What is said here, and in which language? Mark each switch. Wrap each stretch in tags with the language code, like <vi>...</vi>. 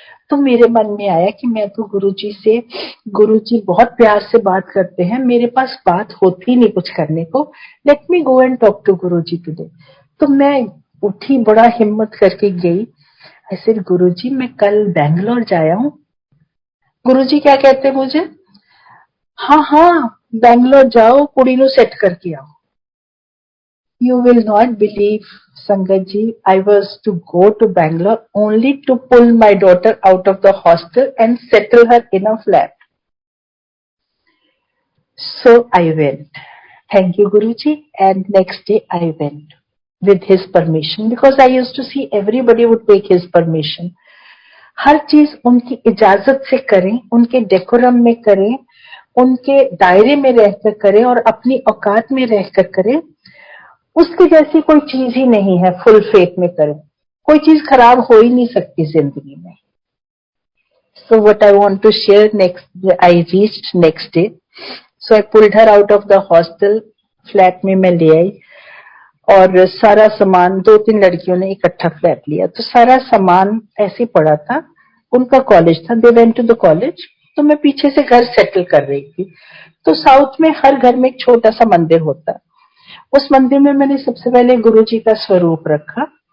<hi>तो मेरे मन में आया कि मैं तो गुरुजी से, गुरुजी बहुत प्यार से बात करते हैं, मेरे पास बात होती नहीं कुछ करने को,</hi> <en>Let me go and talk to Guruji today.</en> <hi>तो मैं उठी, बड़ा हिम्मत करके गई। ऐसे गुरुजी मैं कल बैंगलोर जाया हूँ। गुरुजी क्या कहते हैं मुझे, हाँ हाँ बैंगलोर जाओ,</hi> <pa>कुड़ी नु सेट करके आओ।</pa> <en>You will not believe, Sangatji, I was to go to Bangalore only to pull my daughter out of the hostel and settle her in a flat. So I went. Thank you, Guruji. And next day I went with his permission, because I used to see everybody would take his permission.</en> <hi>हर चीज उनकी इजाजत से करें, उनके decorum में करें, उनके दायरे में रहकर करें और अपनी औकात में रहकर करें। उसकी जैसी कोई चीज ही नहीं है। फुल फेथ में करें, कोई चीज खराब हो ही नहीं सकती जिंदगी में।</hi> <en>So what I want to share next, I reached next day. So I pulled her out of the hostel.</en> <hi>Flat में मैं ले आई और सारा सामान, 2-3 लड़कियों ने इकट्ठा फ्लैट लिया, तो सारा सामान ऐसे पड़ा था। उनका कॉलेज था,</hi> <en>They went to the college.</en> <hi>तो मैं पीछे से घर सेटल कर रही थी। तो साउथ में हर घर में एक छोटा सा मंदिर होता है। उस मंदिर में मैंने सबसे पहले गुरुजी का स्वरूप रखा।</hi>